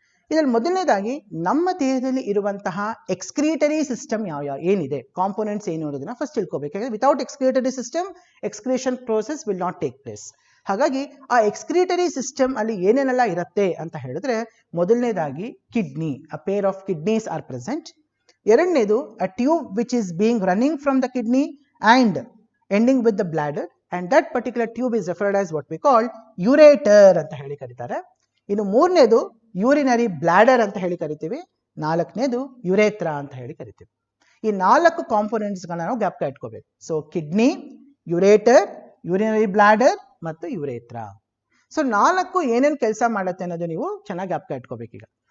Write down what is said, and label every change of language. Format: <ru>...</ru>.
<kn>ಇದರಲ್ಲಿ ಮೊದಲನೇದಾಗಿ ನಮ್ಮ ದೇಹದಲ್ಲಿ ಇರುವಂತಹ ಎಕ್ಸ್ಕ್ರೀಟರಿ ಸಿಸ್ಟಮ್ ಯಾವ ಏನಿದೆ, ಕಾಂಪೋನೆಂಟ್ಸ್ ಏನು ಅನ್ನೋದನ್ನ ಫಸ್ಟ್ ತಿಳ್ಕೋಬೇಕು.</kn> <en>ಯಾಕಂದ್ರೆ without excretory system excretion process will not take place.</en> <kn>ಹಾಗಾಗಿ ಆ ಎಕ್ಸ್ಕ್ರೀಟರಿ ಸಿಸ್ಟಮ್ ಅಲ್ಲಿ ಏನೇನೆಲ್ಲ ಇರುತ್ತೆ ಅಂತ ಹೇಳಿದ್ರೆ ಮೊದಲನೇದಾಗಿ kidney,</kn> <en>A pair of kidneys are present. ಎರಡನೇದು a tube which is being running from the kidney and ending with the bladder, and that particular tube is referred as what we call ureter</en> <kn>ಅಂತ ಹೇಳಿ ಕರೀತಾರೆ. ಇನ್ನು ಮೂರನೇದು urinary bladder ಅಂತ ಹೇಳಿ ಕರಿತೀವಿ. ನಾಲ್ಕನೇದು ಯುರೇತ್ರಾ ಅಂತ ಹೇಳಿ ಕರಿತೀವಿ. ಈ 4 ಕಾಂಪೋನೆಂಟ್ಸ್ಗಳನ್ನ ನಾವು ಜ್ಞಾಪಕ ಇಟ್ಕೋಬೇಕು. So kidney, ureter, urinary bladder ಮತ್ತು ಯುರೇತ್ರಾ. ಸೊ 4 ಏನೇನು ಕೆಲಸ ಮಾಡುತ್ತೆ ಅನ್ನೋದು ನೀವು ಚೆನ್ನಾಗಿ ಜ್ಞಾಪಕ ಇಟ್ಕೋಬೇಕೀಗ.</kn>